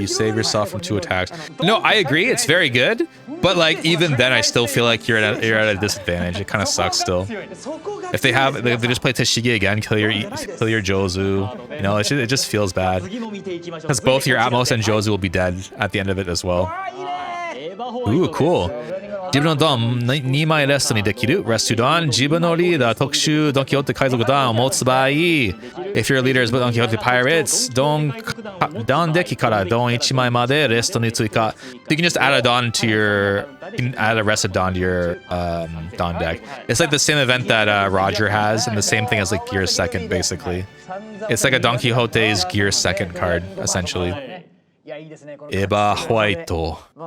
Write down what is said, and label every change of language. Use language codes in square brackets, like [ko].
[en] You save yourself from 2 attacks. No, I agree, it's very good. But like even then I still feel like you're at a disadvantage. It kind of sucks still. If they just play Tashigi again, kill your Jozu, you know, it just feels bad. Because both your Atmos and Jozu will be dead at the end of it as well. Ooh, cool. [ja] 自分のドン2枚レストにできる。レストドン、自分のリーダー特殊ドンキホーテ海賊団を持つ場合、 [en] if your leader is Don Quixote Pirates, [ja] ドンデッキからドン1枚までレストに追加。 [en] You can just add a Don to you can add a rested Don to your Don deck. It's like the same event that Roger has, and the same thing as like Gear Second, basically. It's like a Don Quixote's Gear Second card, essentially. Eba Huaito.